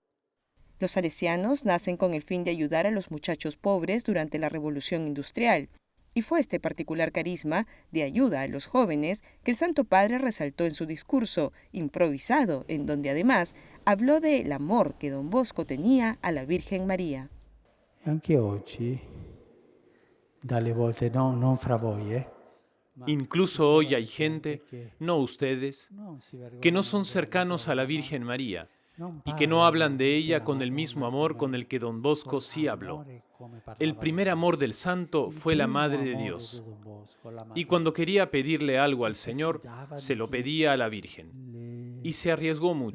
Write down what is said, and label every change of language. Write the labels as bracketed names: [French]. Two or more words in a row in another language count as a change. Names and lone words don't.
[Spanish] Los salesianos nacen con el fin de ayudar a los muchachos pobres durante la Revolución Industrial, y fue este particular carisma de ayuda a los jóvenes que el Santo Padre resaltó en su discurso, improvisado, en donde además habló del amor que Don Bosco tenía a la Virgen María. [Italian] Anche oggi, dalle volte non fra voi, [Spanish] Incluso hoy hay gente, no ustedes, que no son cercanos a la Virgen María y que no hablan de ella con el mismo amor con el que Don Bosco sí habló. El primer amor del santo fue la Madre de Dios, y cuando quería pedirle algo al Señor, se lo pedía a la Virgen, y se arriesgó mucho.